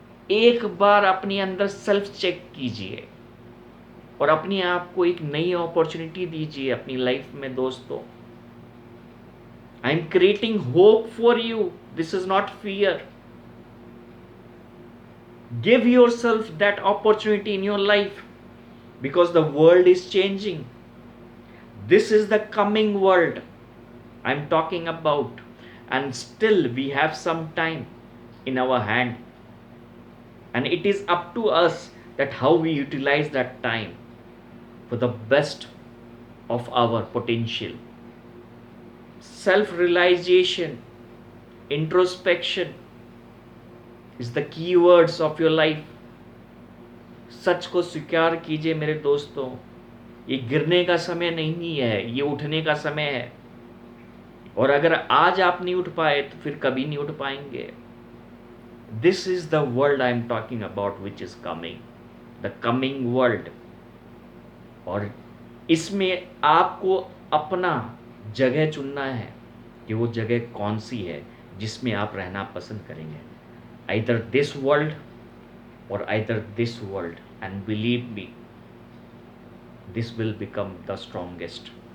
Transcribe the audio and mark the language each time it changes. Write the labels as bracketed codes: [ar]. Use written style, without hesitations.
[hi] एक बार अपने अंदर सेल्फ चेक कीजिए और अपने आप को एक नई अपॉर्चुनिटी दीजिए अपनी लाइफ में। [en] दोस्तों, I am creating hope for you, this is not fear. Give yourself that opportunity in your life, because the world is changing. This is the coming world I'm talking about, and still we have some time in our hand, and it is up to us that how we utilize that time for the best of our potential. Self realization, introspection is the key words of your life. [hi] सच को स्वीकार कीजिए मेरे दोस्तों, ये गिरने का समय नहीं है, ये उठने का समय है। और अगर आज आप नहीं उठ पाए तो फिर कभी नहीं उठ पाएंगे। [en] This is the world I am talking about, which is coming, the coming world. [hi] और इसमें आपको अपना जगह चुनना है कि वो जगह कौन सी है जिसमें आप रहना पसंद करेंगे। [en] Either this world or either this world, and believe me, this will become the strongest.